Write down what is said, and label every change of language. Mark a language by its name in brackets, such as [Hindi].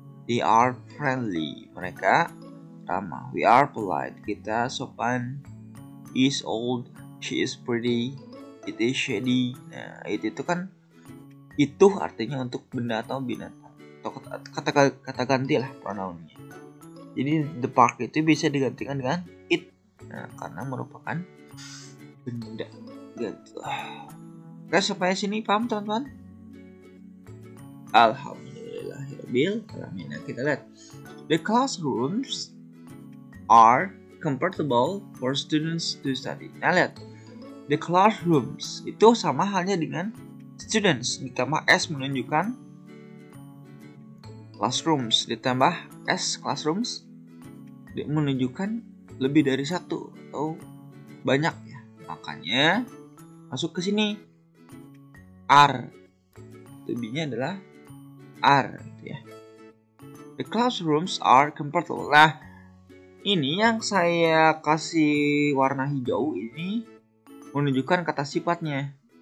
[English] They are friendly, [Indonesian] mereka ramah. [English] We are polite, [Indonesian] kita sopan. [English] Is old, she is pretty, it is shady. [Indonesian] Nah, itu kan, itu artinya untuk benda atau binatang, atau kata ganti lah pronounnya. Jadi the park itu bisa digantikan dengan it, nah, karena merupakan benda gitu. Oke, sampai sini paham teman-teman? Alhamdulillahirabbil alamin. Kita lihat, [English] the classrooms are comfortable for students to study. [Indonesian] Nah, lihat, the classrooms itu sama halnya dengan students ditambah s menunjukkan classrooms, ditambah s classrooms menunjukkan lebih dari satu atau banyak ya. Makanya masuk ke sini are, to-be-nya adalah are gitu ya. [English] The classrooms are comfortable. [Indonesian] Nah, ini yang saya kasih warna hijau ini menunjukkan kata sifatnya.